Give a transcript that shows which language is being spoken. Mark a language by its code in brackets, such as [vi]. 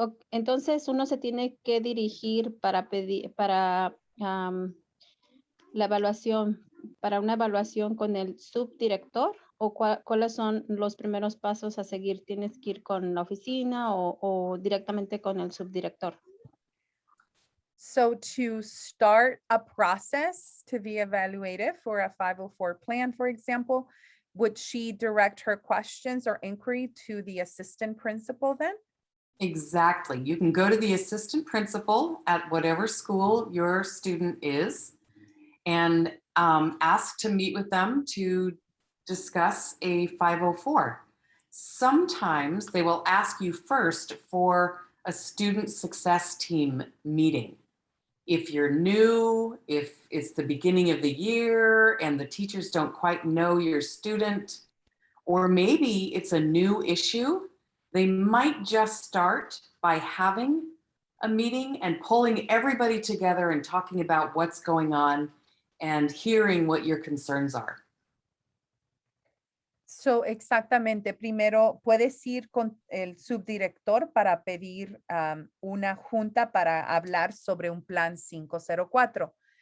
[es] Entonces uno se tiene que dirigir para pedir, para la evaluación, para una evaluación con el subdirector, o cuáles son los primeros pasos a seguir. ¿Tienes que ir con la oficina o directamente con el subdirector? [en] So to start a process to be evaluated for a 504 plan, for example, would she direct her questions or inquiry to the assistant principal then? Exactly. You can go to the assistant principal at whatever school your student is and ask to meet with them to discuss a 504. Sometimes they will ask you first for a student success team meeting if you're new, if it's the beginning of the year and the teachers don't quite know your student, or maybe it's a new issue, they might just start by having a meeting and pulling everybody together and talking about what's going on and hearing what your concerns are. [es] So, exactamente. Primero, puedes ir con el subdirector para pedir una junta para hablar sobre un plan 504.